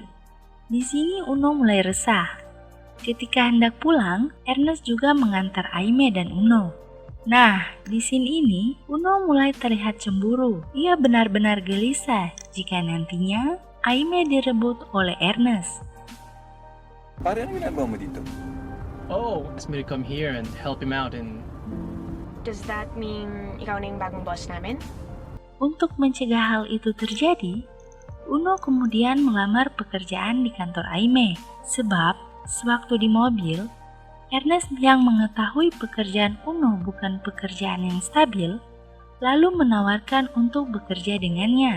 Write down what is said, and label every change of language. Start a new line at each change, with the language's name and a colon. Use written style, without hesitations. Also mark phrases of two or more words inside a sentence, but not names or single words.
Indonesian: Di sini Uno mulai resah. Ketika hendak pulang, Ernest juga mengantar Aime dan Uno. Nah, di scene ini, Uno mulai terlihat cemburu. Ia benar-benar gelisah jika nantinya Aime direbut oleh Ernest.
Filipino: Pare, ano ginagawa mo dito?
English: Oh, asked me to come here and help him out in... Does that mean
Filipino: ikaw na yung bagong boss namin?
Indonesian: Untuk mencegah hal itu terjadi, Uno kemudian melamar pekerjaan di kantor Aime. Sebab, sewaktu di mobil, Ernest yang mengetahui pekerjaan Uno bukan pekerjaan yang stabil, lalu menawarkan untuk bekerja dengannya.